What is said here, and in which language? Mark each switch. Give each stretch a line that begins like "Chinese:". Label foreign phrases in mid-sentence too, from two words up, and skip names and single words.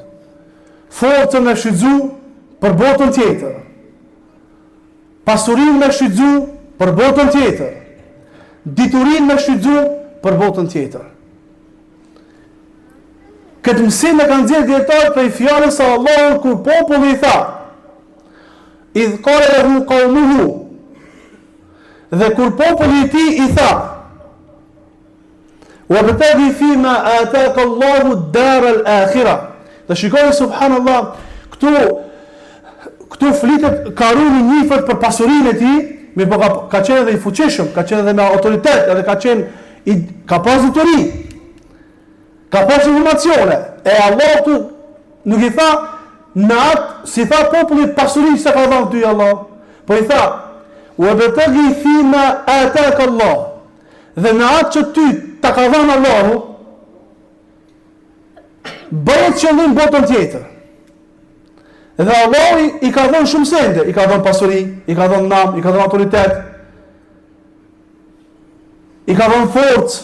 Albanian: Forcën me shfrytzu për botën tjetër. Pasurinë me shfrytzu për botën tjetër. Diturinë me shfrytzu për botën tjetër. Këtë mësim e kanë nxjerrë dietarët prej fjalës së Allahut kur populli i tha:
Arabic: "إذ قال له قومه",
Albanian: dhe kur populli i tij i tha:
Arabic: "وابتغ فيما آتاك الله الدار الآخرة".
Albanian: Dhe shikoni subhanallahu, këtu flitet Karuni njifet për pasurinë e tij, mirë ka qenë edhe i fuqishëm, ka qenë edhe me autoritet, edhe ka pas dituri. Ka pas informacione. E Allah tu nuk i tha në atë, si tha popullit pasurinë se ka dhënë ty Allah, po i tha:
Arabic: "وابتغ فيما آتاك الله",
Albanian: dhe në atë që ty ta ka dhënë Allahu, bëhet qëllim botën tjetër. Dhe Allah i ka dhënë shumë sende, i ka dhënë pasuri, i ka dhënë nam, i ka dhënë autoritet, i ka dhënë forcë.